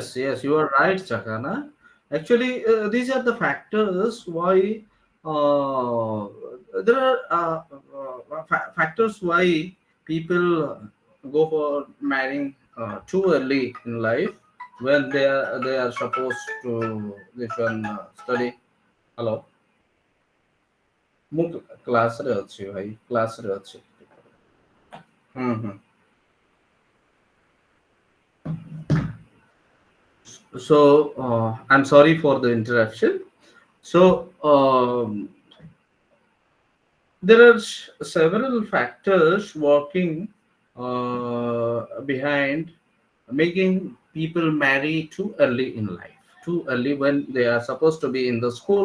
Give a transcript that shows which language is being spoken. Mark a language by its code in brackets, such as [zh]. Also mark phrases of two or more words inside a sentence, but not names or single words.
[en] Yes, yes, you are right, Chakana. Actually, these are the factors why uh, there are factors why people go for marrying too early in life when they are supposed to this one study. Hello, [or] ମୁଁ କ୍ଲାସରେ ଅଛି ଭାଇ କ୍ଲାସରେ ଅଛି। ହୁଁ ହୁଁ। [en] So I'm sorry for the interruption. So there are several factors working behind making people marry too early in life, too early when they are supposed to be in the school.